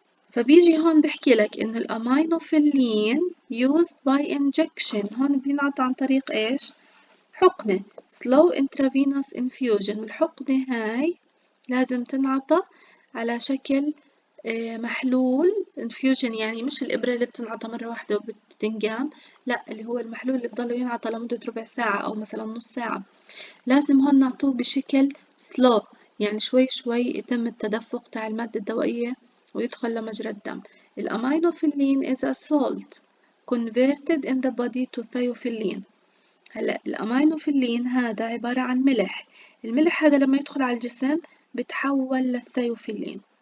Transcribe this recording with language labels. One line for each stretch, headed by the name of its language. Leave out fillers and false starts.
Arabic: فبيجي هون بحكي لك إنه الأمينوفيلين used by injection، هون بينعطى عن طريق إيش؟ حقنة
English: slow intravenous infusion،
Arabic: والحقنة هاي لازم تنعطى على شكل محلول infusion، يعني مش الإبرة اللي بتنعطى مرة واحدة وبتنقام، لا، اللي هو المحلول اللي بضله ينعطى لمدة ربع ساعة أو مثلا نص ساعة. لازم هون نعطوه بشكل slow، يعني شوي شوي يتم التدفق تاع المادة الدوائية ويدخل لمجرى الدم.
English: الأمينوفيلين is a salt converted in the body to thiophyllene.
Arabic: هلا الأمينوفيلين هذا عبارة عن ملح، الملح هذا لما يدخل على الجسم بتحول للثيوفيلين.